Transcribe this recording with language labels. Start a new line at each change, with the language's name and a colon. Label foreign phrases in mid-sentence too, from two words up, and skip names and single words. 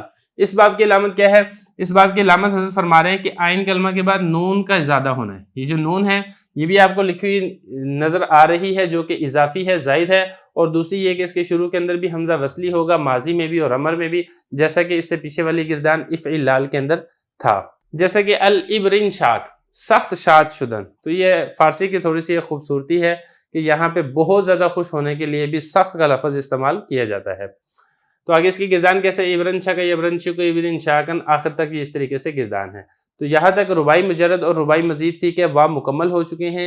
Urdu: اس باب کی علامت کیا ہے، اس باب کی علامت حضرت فرما رہے ہیں کہ عین کلمہ کے بعد نون کا زیادہ ہونا ہے، یہ جو نون ہے یہ بھی آپ کو لکھی ہوئی نظر آ رہی ہے جو کہ اضافی ہے زائد ہے، اور دوسری یہ کہ اس کے شروع کے اندر بھی حمزہ وصلی ہوگا ماضی میں بھی اور امر میں بھی جیسا کہ اس سے پیچھے والی گردان افعلال کے اندر تھا، جیسا کہ
Arabic: الابرن شاک
Persian: سخت شاد شدن،
Urdu: تو یہ فارسی کی تھوڑی سی خوبصورتی ہے کہ یہاں پہ بہت زیادہ خوش ہونے کے لیے بھی سخت کا لفظ استعمال کیا جاتا ہے۔ تو آگے اس کی گردان کیسے
Arabic: ابرن شاک ابرن شک ابرن شاکن
Urdu: آخر تک یہ اس طریقے سے گردان ہے۔ تو یہاں تک رباعی مجرد اور رباعی مزید فی کے ابواب مکمل ہو چکے ہیں۔